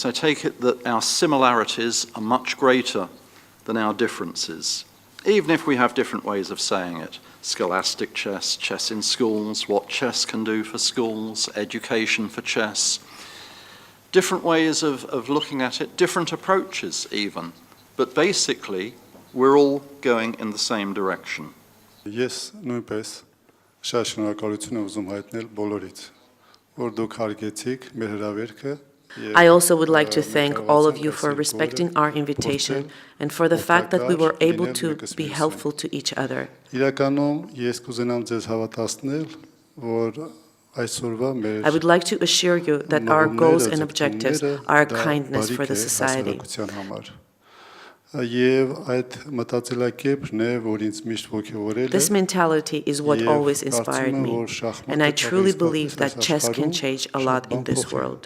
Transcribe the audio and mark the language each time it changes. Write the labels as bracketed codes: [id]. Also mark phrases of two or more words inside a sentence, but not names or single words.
[en] I take it that our similarities are much greater than our differences, even if we have different ways of saying it. Scholastic chess, chess in schools, what chess can do for schools, education for chess. Different ways of looking at it, different approaches even. But basically, we're all going in the same direction. [hy] Ես նույնպես շատ շնորհակալություն եմ ուզում հայտնել բոլորիդ, որ դուք հարգեցիք մեր հրավերքը. [en] I also would like to thank all of you for respecting our invitation and for the fact that we were able to be helpful to each other. [hy] Իրականում ես կուզենամ ձեզ հավատացնել, որ այսօրվա մեր [en] I would like to assure you that our goals and objectives are kindness for the society. [hy] Եվ այդ մտածելակերպն է, որ ինձ միշտ ոգևորել է. [en] This mentality is what always inspired me, and I truly believe that chess can change a lot in this world.